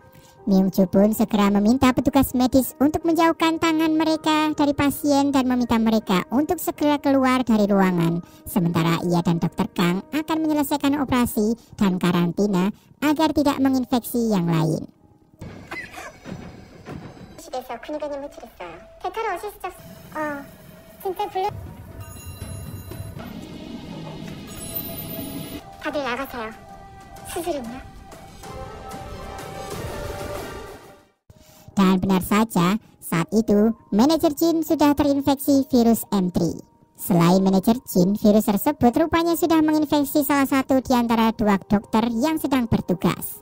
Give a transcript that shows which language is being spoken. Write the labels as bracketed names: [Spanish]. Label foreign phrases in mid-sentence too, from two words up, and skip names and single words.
[Indonesian] Myung-ju pun segera meminta petugas medis untuk menjauhkan tangan mereka dari pasien dan meminta mereka untuk segera keluar dari ruangan. Sementara ia dan Dr. Kang akan menyelesaikan operasi dan karantina agar tidak menginfeksi yang lain. [Korean] 다들 나가세요. 수술은요? [Indonesian] Dan benar saja, saat itu manajer Jin sudah terinfeksi virus M3. Selain manajer Jin, virus tersebut rupanya sudah menginfeksi salah satu di antara dua dokter yang sedang bertugas.